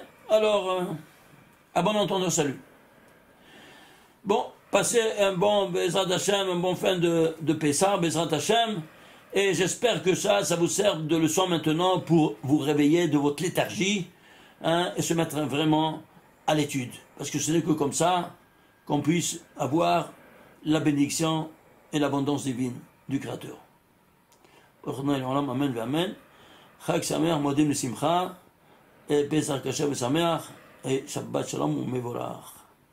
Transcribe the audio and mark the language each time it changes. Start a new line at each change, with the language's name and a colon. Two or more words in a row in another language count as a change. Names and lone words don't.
French: Alors, à bon entendeur, salut. Bon, passez un bon
Hebrew: בעזרת השם,
French: un bon fin de Pessah,
Hebrew: בעזרת השם,
French: et j'espère que ça vous sert de leçon maintenant pour vous réveiller de votre léthargie, hein, et se mettre vraiment à l'étude. Parce que ce n'est que comme ça qu'on puisse avoir la bénédiction et l'abondance divine du Créateur.
Hebrew: אמן, אמן. חג שמח, מודים שמחה,
French: et
Hebrew: פסח כשר שמח,
French: et
Hebrew: שבת שלום מבורך.